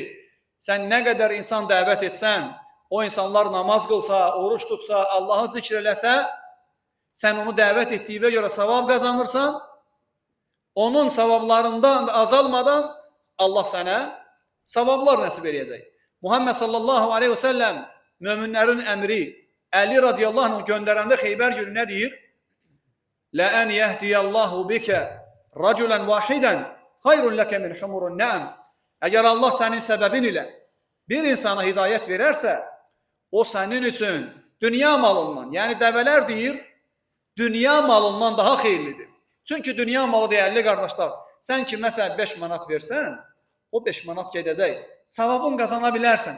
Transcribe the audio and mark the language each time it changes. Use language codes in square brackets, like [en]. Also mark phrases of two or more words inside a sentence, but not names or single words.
[az] Sən nə qədər insan dəvət etsən, o insanlar namaz qılsa, oruç tutsa, Allahı zikr eləsə, sən onu dəvət etdiyinə görə savab qazanırsan, onun savablarından azalmadan Allah sənə savablar nəsib eləyəcək. Muhammed [ar] صلى الله عليه وسلم [az] möminlərin əmri Əli [ar] رضي الله عنه [az] göndərəndə Xeybər günü nə deyir? [ar] لَأَنْ يَهْدِيَ اللّٰهُ بِكَ رَجُلًا وَاحِدًا خَيْرٌ لَكَ مِنْ حُمُرُ النَّعَمِ. [az] Əgər Allah sənin səbəbin ilə bir insana hidayət verərsə, o sənin üçün dünya malından, yəni dəvələr deyir, dünya malından daha xeyirlidir. Çünki dünya malı dəyərli qardaşlar, sən ki məsələn 5 manat versən, o 5 manat gedəcək, savabın qazana bilərsən.